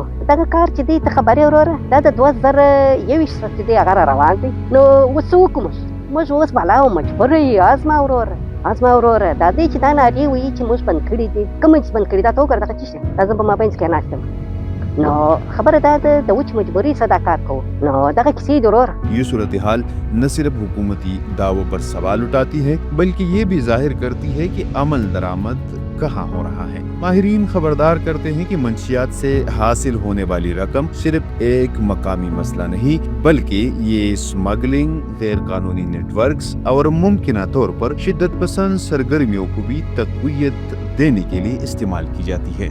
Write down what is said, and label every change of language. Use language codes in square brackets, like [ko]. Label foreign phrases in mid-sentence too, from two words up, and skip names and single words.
[ps] دغه کار چې دی ته خبرې وروره دا د 2021 چې دی هغه را روان دی، نو اوس څه وکړو؟ موږ اوس بالا او مجبور یو. ازما وروره دا دی چې دا نارې وایي چې موږ بند کړي دي، کومه چې بند کړي دا ته وګوره دغه څه شی دا زه په مابینځ کې ناست یم، نو خبره دا ده د وچ مجبورۍ سره دا کار کوو، نو دغه کیسې دي وروره. [ur] یہ صورتحال نہ صرف حکومتی دعووں پر سوال اٹھاتی ہے بلکہ یہ بھی ظاہر کرتی ہے کہ عمل درآمد کہاں ہو رہا ہے۔ ماہرین خبردار کرتے ہیں کہ منشیات سے حاصل ہونے والی رقم صرف ایک مقامی مسئلہ نہیں بلکہ یہ اسمگلنگ، غیر قانونی نیٹ ورکس اور ممکنہ طور پر شدت پسند سرگرمیوں کو بھی تقویت دینے کے لیے استعمال کی جاتی ہے۔